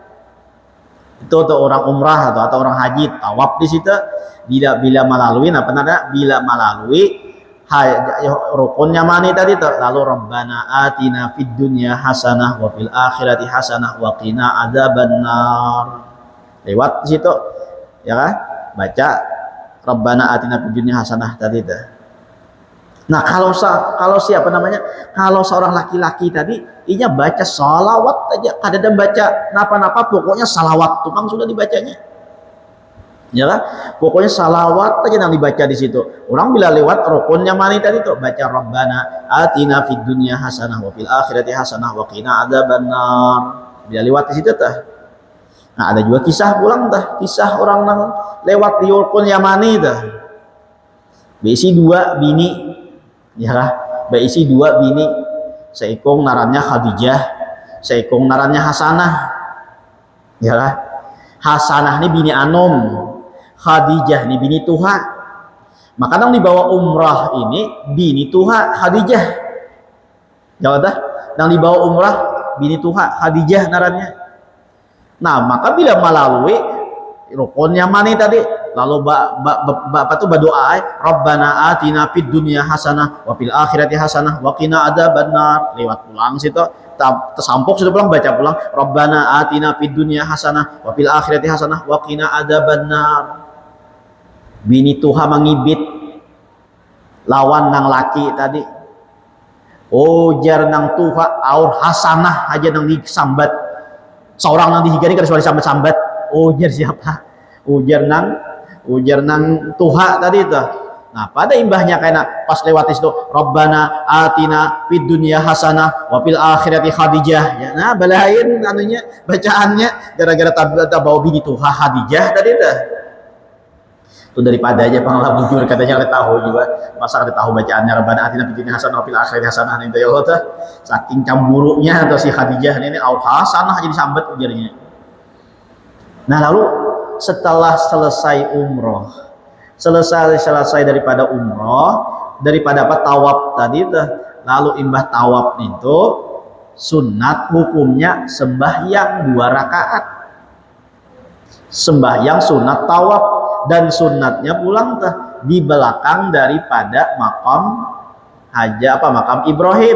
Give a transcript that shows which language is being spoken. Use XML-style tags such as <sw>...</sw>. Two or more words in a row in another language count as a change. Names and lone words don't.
<bjn>Itu untuk orang umrah atau orang haji tawaf di situ bila melalui apa namanya, bila melalui rukun Yamani tadi tuh, lalu</bjn> <ar>ربنا آتنا في الدنيا حسنة وفي الآخرة حسنة وقنا عذاب النار.</ar> <bjn>Lewat di situ ya kan, baca</bjn> <ar>ربنا آتنا في الدنيا حسنة</ar> <bjn>tadi tuh. Nah, kalau siapa namanya, kalau seorang laki-laki tadi inya baca salawat aja, kada ada baca napa-napa, pokoknya salawat tukang sudah dibacanya. Ya kan? Pokoknya salawat aja yang dibaca di situ. Orang bila lewat rukun Yamani tadi tuh baca</bjn> <ar>ربنا آتنا في الدنيا حسنة وفي الآخرة حسنة وقنا عذاب النار.</ar> <bjn>Bila lewat di situ tuh. Nah, ada juga kisah pulang tuh, kisah orang yang lewat di rukun Yamani tuh. Berisi dua bini, ya kan? Berisi dua bini. Seikung narannya Khadijah, seikung narannya Hasanah. Ya kan? Hasanah ini bini Anum, Khadijah ini bini Tuha. Maka yang dibawa umrah ini bini Tuha Khadijah. Jawab dah, yang dibawa umrah bini Tuha Khadijah narannya. Nah, maka bila melalui rukun Yamani tadi, lalu bapak tuh berdoa,</bjn> <ar>ربنا آتنا في الدنيا حسنة وفي الآخرة حسنة وقنا عذاب النار.</ar> <bjn>Lewat pulang situ, tersampuk sudah pulang baca pulang</bjn> <ar>ربنا آتنا في الدنيا حسنة وفي الآخرة حسنة وقنا عذاب النار.</ar> <bjn>Bini Tuha mengibit lawan nang laki tadi. Jar nang Tuha aur hasanah aja nang disambat. Seorang nang dihigani kada suara sambat-sambat. Jar siapa? Ujar nang Tuha tadi itu. Nah, pada imbahnya kayak pas lewat itu</bjn> <ar>ربنا آتنا في الدنيا حسنة وفي الآخرة</ar> <bjn>Khadijah. Ya, nah, balain anunya bacaannya gara-gara tabaw bini tuh Khadijah tadi dah. Itu daripada aja panglah bujur katanya oleh tahu juga. Masa ada tahu bacaannya</bjn> <ar>ربنا آتنا في الدنيا حسنة وفي الآخرة حسنة</ar> <bjn>itu</bjn> <ar>يا الله.</ar> <bjn>Saking cemburunya atau si Khadijah ini au hasanah jadi sambat ujarnya. Nah, lalu setelah selesai umroh, selesai daripada umroh, daripada apa tawaf tadi tuh, lalu imbah tawaf itu sunat hukumnya sembahyang 2 rakaat, sembahyang sunat tawaf, dan sunatnya pulang tuh di belakang daripada makam makam Ibrahim.</bjn>